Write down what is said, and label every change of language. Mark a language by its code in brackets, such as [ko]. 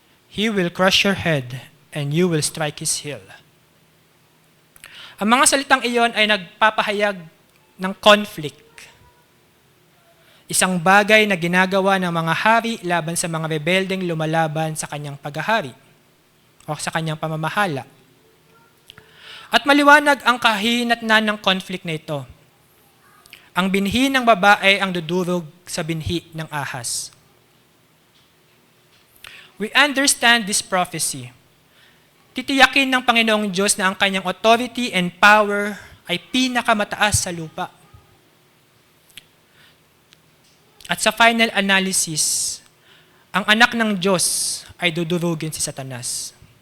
[en] He will crush your head, and you will strike his heel. [tl] Ang mga salitang iyon ay nagpapahayag ng conflict. Isang bagay na ginagawa ng mga hari laban sa mga rebeldeng lumalaban sa kanyang paghahari o sa kanyang pamamahala. At maliwanag ang kahinatnan ng conflict na ito. Ang binhi ng babae ang dudurog sa binhi ng ahas. [en] We understand this prophecy. [tl] Titiyakin ng Panginoong Diyos na ang kanyang authority and power ay pinakamataas sa lupa. At sa final analysis, ang anak ng Diyos ay dudurugin si Satanas.